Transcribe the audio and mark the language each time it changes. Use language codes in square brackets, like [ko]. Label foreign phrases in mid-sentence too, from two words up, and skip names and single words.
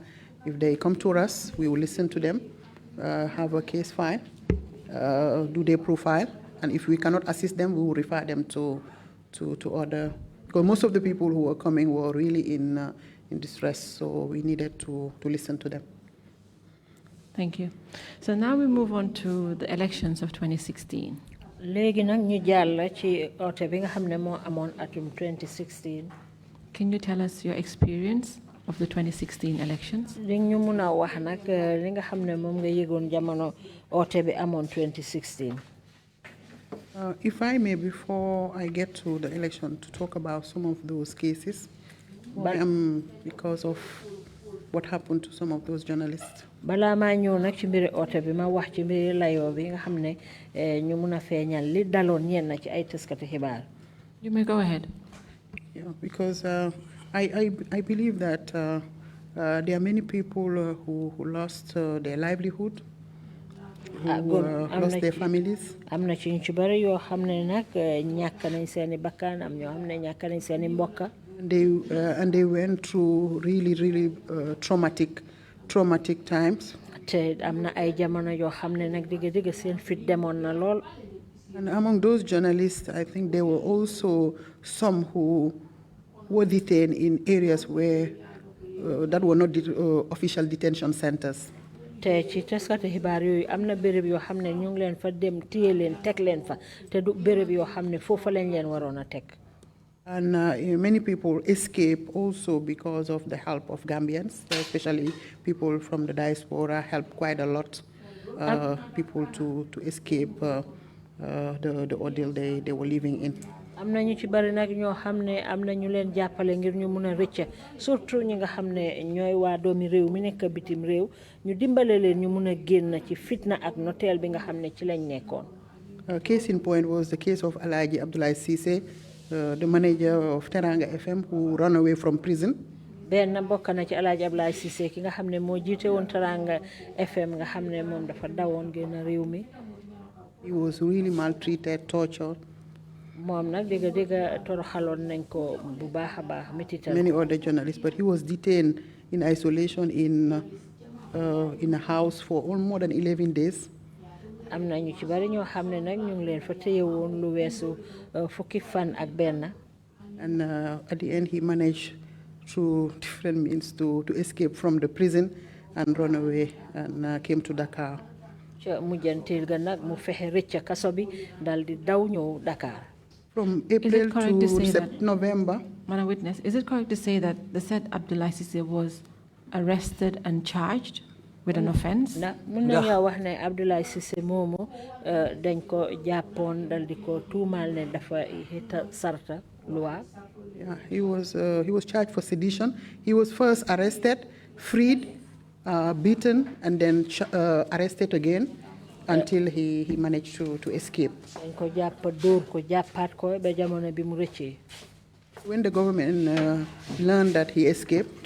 [en] If they come to us, we will listen to them, have a case file, do their profile, and if we cannot assist them, we will refer them to other. Because most of the people who were coming were really in distress, so we needed to listen to them. Thank you. So now we move on to the elections of 2016. [wo] léegi nag ñu jàll ci oote bi nga xam ne moo amoon atum 2016. [en] Can you tell us your experience of the 2016 elections? [wo] li ñu mun a wax nag li nga xam ne moom nga yëgoon jamono oote bi amoon 2016. [en] If I may, before I get to the election, to talk about some of those cases, because of what happened to some of those journalists. [wo] balaa maa ñëw nag ci mbiri oote bi ma wax ci mbiri layoo bi nga xam ne ñu mun a feeñal li daloon ñenn ci ay taskati xibaar. [en] You may go ahead. Yeah, because I believe that there are many people who lost their livelihood who lost their families. [wo] Amna ci ñu ci bari yoo xam ne nag ñàkk nañ seeni bakkan am ñoo xam ne ñàkk nañ seeni mbokka. [en] And they went through really traumatic times. [wo] Te am na ay jamono yoo xam ne nag digga seen fit demoon na lool. [en] And among those journalists, I think there were also some who were detained in areas where that were not official detention centers. [wo] Te ci taskati xibaar yooyu am na béréb yoo xam ne ñu ngi leen fa dem téye leen teg leen fa te du béréb yoo xam ne foofa lañ leen waroon a teg. [en] And many people escape also because of the help of Gambians, especially people from the diaspora helped quite a lot people to escape the ordeal they were living in. [wo] Am na ñu ci bari nag ñoo xam ne am na ñu leen jàppale ngir ñu mun a rëcc surtout ñi nga xam ne ñooy waa doomi réew mi nekk bitim réew ñu dimbale leen ñu mun a génn ci fitna ak noteel bi nga xam ne ci lañ nekkoon. [en] Case in point was the case of Alhaji Abdoulaye Cissé, the manager of Teranga FM, who ran away from prison. [wo] benn bokk na ci Alhaji Abdoulaye Cissé ki nga xam ne moo jiite woon Teranga FM nga xam ne moom dafa dawoon génn réew mi. [en] He was really maltreated, tortured. [wo] Moom nag dëgg toroxaloon nañ ko bu baax a baax metital. [en] Many other journalists, but he was detained in isolation in a house for more than 11 days. [wo] Am na ñu ci bari ñoo xam ne nag ñu ngi leen fa téye woon lu weesu fukki fan ak benn. [en] And at the end, he managed through different means to escape from the prison and run away and came to Dakar. [wo] Ca mujjantil ga nag mu fexe rëcc kaso bi dal di daw ñëw Dakar. [en] From April to November. Madam Witness, is it correct to say that the said Abdoulaye Cissé was arrested and charged with an offense? [wo] Mun nañu wax ne Abdoulaye Cissé moomu dañ ko jàppoon dal di ko tuumal ne dafa hita sarta loi. [en] Yeah, he was charged for sedition. He was first arrested, freed, beaten, and then arrested again until he managed to escape. [wo] Dañ ko jàpp dóor ko jàppaat ko ba jamono bi mu rëccee. [en] When the government learned that he escaped,